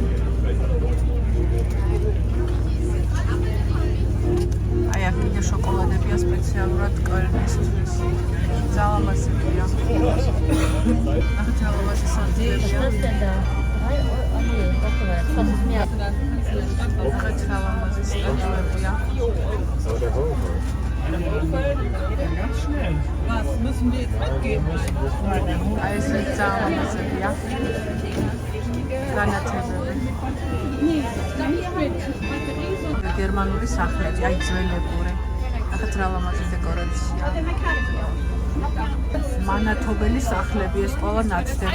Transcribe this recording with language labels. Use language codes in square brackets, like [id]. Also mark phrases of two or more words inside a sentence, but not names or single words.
[ka] აი აქ კიდე შოკოლადებია სპეციალურად კოლნისთვის. ძალიან ლამაზია. ნახეთ რა ლამაზი სანძლებია. ნახეთ რა ლამაზი სანძლებია. [de] Was müssen wir jetzt mitgeben? [ka] აი ეს ძალიან ლამაზია. განათებები. გერმანული სახლები, აი ძველებური. ნახეთ რა ლამაზი დეკორაცია. მანათობელი სახლები ეს ყველა ნაცდება.